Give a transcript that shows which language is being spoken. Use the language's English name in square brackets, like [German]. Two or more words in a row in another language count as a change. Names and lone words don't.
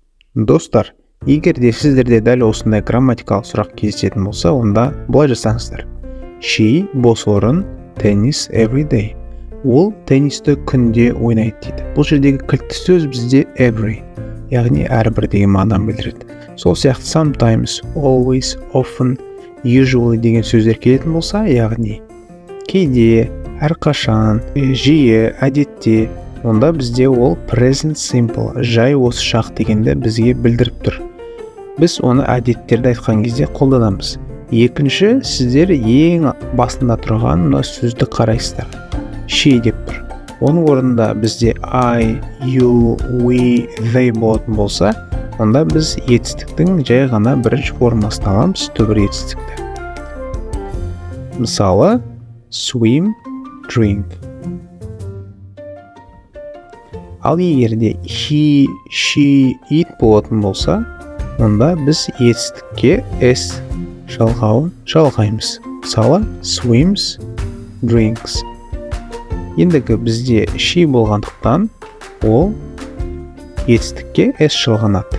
[Kazakh] Достар, егер де сіздерде дәл осындай грамматикалық сұрақ кездесетін болса, онда былай жасаңыздар. [English] She [Kazakh] бос орын [English] tennis every day. [Kazakh] Ол теннисті күнде ойнайды дейді. Бұл жердегі кілтті сөз бізде every, яғни әрбір деген мағынаны білдіреді. Сол сияқты sometimes, always, often, usually деген сөздер келетін болса, яғни кейде, әрқашан, жиі, әдетте, онда бізде ол [English] present simple, [Kazakh] жай осы шақ дегенді бізге білдіріп тұр. Біз оны әдеттерді айтқан кезде қолданамыз. Екінші, сіздер ең басында тұрған мына сөзді қарайсыздар. She деп тұр. Оның орнында бізде [English] I, you, we, they [Kazakh] болатын болса, онда біз етістіктің жай ғана бірінші формасын аламыз, түбір етістікті. Мысалы, [English] swim, drink. [Kazakh] Ал егерде [English] he, she, it [Kazakh] болатын болса, онда біз етістікке s жалғауын жалғаймыз. Мысалы, [English] swims, drinks. [Kazakh] Ендігі бізде she болғандықтан, ол етістікке s жалғанады.